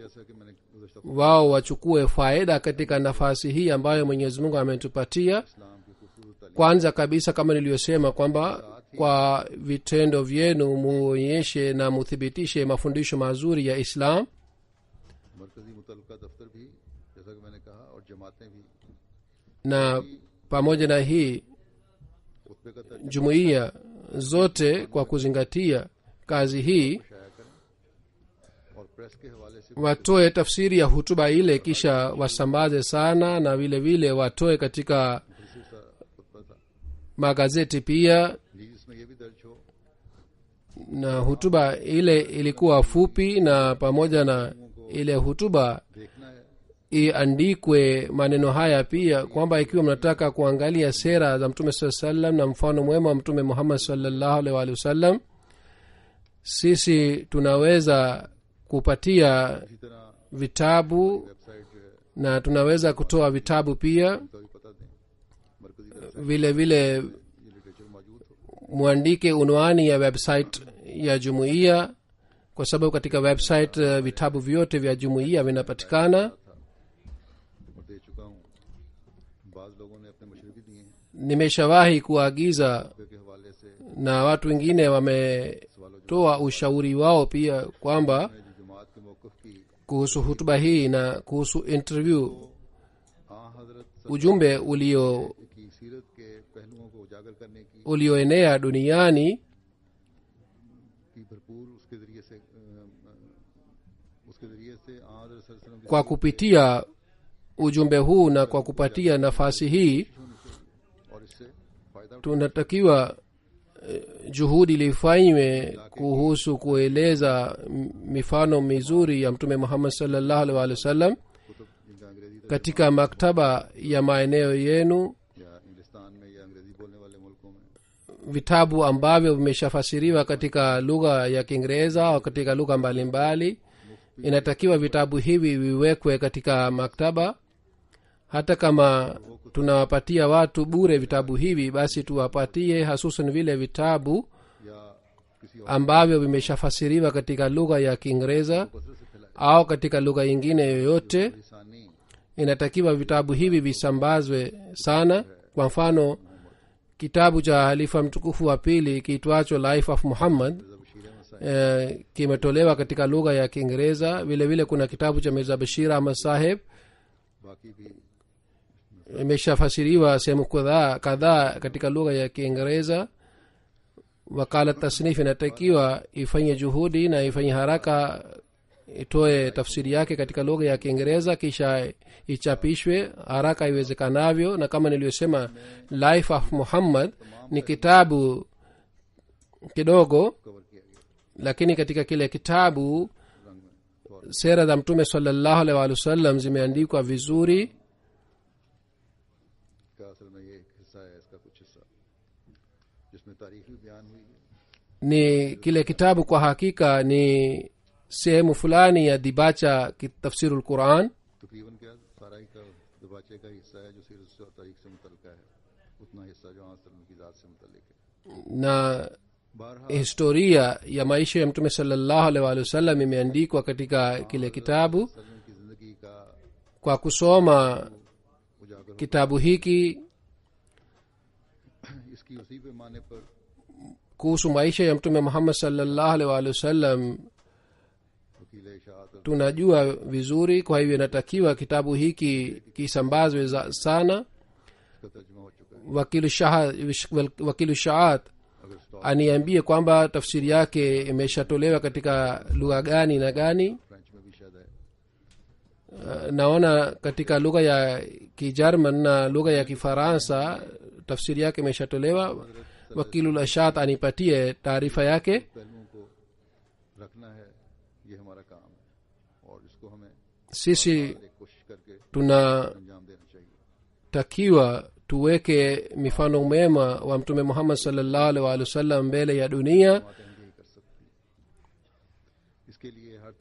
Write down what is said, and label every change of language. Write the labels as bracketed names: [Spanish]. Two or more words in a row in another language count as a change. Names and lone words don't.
[Urdu] جیسا کہ میں نے گزشتہ [Swahili] wao wachukue faida katika nafasi hii ambayo Mwenyezi Mungu ametupatia. [Urdu] اسلام کی خوبصورت تعلیم [Swahili] Kwanza kabisa, kama niliyosema kwamba kwa vitendo vyenu muonyeshe na muthibitishe mafundisho mazuri ya Islam, [Urdu] مرکزی متعلقہ دفتر بھی جیسا کہ میں نے کہا اور جماعتیں بھی [Swahili] na pamoja na hii [Urdu] خطبے کا ترجمہ [Swahili] jumuiya zote kwa kuzingatia kazi hii [Urdu] شائع کریں اور پریس کے حوالے سے [Swahili] watoe tafsiri ya hutuba ile kisha wasambaze sana, na vile vile watoe katika [Urdu] خصوصاً خطبہ تھا [Swahili] magazeti pia. [Urdu] پلیز اس میں یہ بھی درج ہو [Swahili] Na hutuba ile ilikuwa fupi, na pamoja na ile hutuba [Urdu] دیکھنا ہے [Swahili] iandikwe maneno haya pia kwamba ikiwa mnataka kuangalia sera za Mtume saa sallam na mfano mwema wa Mtume Muhammad [Arabic] صلى الله عليه وسلم, [Swahili] sisi tunaweza kupatia [Urdu] اسی طرح [Swahili] vitabu [Urdu] ویب سائٹ جو ہے [Swahili] na tunaweza kutoa vitabu pia. [Urdu] تو بھی پتا دیں [Swahili] vile vile [Urdu] یہ لٹریچر موجود ہو. [Swahili] mwandike unwani ya website ya jumuiya kwa sababu katika website vitabu vyote vya jumuiya vinapatikana. [Urdu] اور دے چکا ہوں. بعض لوگوں نے اپنے مشورے بھی دیے ہیں [Swahili] nimeshawahi kuagiza [Urdu] کے حوالے سے. [Swahili] na watu wengine wametoa ushauri wao pia kwamba [Urdu] جو جماعت کے موقف کی [Swahili] kuhusu hutuba hii na kuhusu interview [Urdu] हज़रत [Swahili] ujumbe [Urdu] کی سیرت کے پہلوؤں کو اجاگر کرنے کی [Swahili] ulioenea duniani [Urdu] بھرپور اس کے ذریعے سے حضرت صلی اللہ [Swahili] kwa kupitia ujumbe huu na kwa kupatia nafasi hii [Urdu] اور اس سے فائدہ [Swahili] tunatakiwa juhudi lifanywe kuhusu kueleza mifano mizuri ya mtume Muhammad [Arabic] صلى الله عليه وسلم [Urdu] کتب جن کا انگریزی [Swahili] katika maktaba ya maeneo yenu, [Urdu] یا انگلستان میں یا انگریزی بولنے والے ملکوں میں [Swahili] vitabu ambavyo vimeshafasiriwa katika lugha ya Kiingereza au katika lugha mbalimbali. Inatakiwa vitabu hivi viwekwe katika maktaba. Hata kama tunawapatia watu bure vitabu hivi, basi tuwapatie hasusan vile vitabu [Urdu] یا کسی [Swahili] ambavyo vimeshafasiriwa katika lugha ya Kiingereza [Urdu] کثرت سے پھیلائے [Swahili] au katika lugha nyingine yoyote. [Urdu] लिसानी [Swahili] Inatakiwa vitabu hivi visambazwe sana. Kwa mfano, kitabu cha halifa mtukufu wa pili kiitwacho Life of Muhammad [Urdu] बशीर अहमद साहब [Swahili] kimetolewa katika lugha ya Kiingereza. vile vile kuna kitabu cha Mirza Bashir Ahmad Saheb [Urdu] باقی بھی [Swahili] imeshafasiriwa sehemu kadhaa katika lugha ya Kiingereza. Wakala tasnif inatakiwa ifanye juhudi na ifanye haraka itoe tafsiri yake katika lugha ya Kiingereza kisha ichapishwe haraka iwezekanavyo. Na kama niliyosema, Life of Muhammad ni kitabu kidogo, [Urdu] کور کیا گیا [Swahili] lakini katika kile kitabu [Urdu] رنگ میں. [Swahili] sera za mtume [Arabic] صلى الله عليه وسلم [Swahili] zimeandikwa vizuri. [Urdu] کا اصل میں یہ ایک حصہ ہے، اس کا کچھ حصہ جس میں تاریخ بھی بیان ہوئی ہے. [Swahili] Ni kile kitabu kwa hakika ni sehemu fulani ya dibacha kitafsirul Quran. [Urdu] تقریباً کیا سارا ہی کا دیباچے کا حصہ ہے جو سیرت سے اور تاریخ سے متعلق ہے، اتنا حصہ جو اصلاً کی ذات سے متعلق ہے. [Swahili] Na [Urdu] बहरहाल [Swahili] historia ya maisha ya mtume [Arabic] صلى الله عليه وسلم [Swahili] imeandikwa katika kile kitabu. [Urdu] سلم کی زندگی کا [Swahili] Kwa kusoma [Urdu] उजागर [Swahili] kitabu hiki [Urdu] اس کی اسی پیمانے پر [Swahili] kuhusu maisha ya mtume Muhammad [Arabic] صلى الله عليه وسلم [Urdu] وکیل اشاعت [Swahili] tunajua vizuri. Kwa hivyo inatakiwa kitabu hiki kisambazwe sana. [Urdu] اس کا ترجمہ ہو چکا ہے. [Swahili] Wakilu Shaat [Urdu] اگر اسٹاک [Swahili] aniambie kwamba tafsiri yake imeshatolewa katika lugha gani na gani. [Urdu] فرنچ میں بھی شاید ہے, [Swahili] Naona katika lugha ya Kijerman na lugha ya Kifaransa tafsiri yake imeshatolewa. Wakilu Shaat anipatie taarifa yake. [Urdu] پہلوؤں کو رکھنا ہے، یہ ہمارا کام ہے اور اس کو ہمیں [Swahili] Sisi [Urdu] ایک کوشش کرکے [Swahili] tunatakiwa [Urdu] انجام دینا چاہیے. [Swahili] tuweke mifano mema wa mtume Muhammad [Arabic] صلى الله عليه وسلم [Swahili] mbele ya dunia, [Urdu] باتیں ہم یہی کر سکتی ہیں۔ اس کے لیے ہر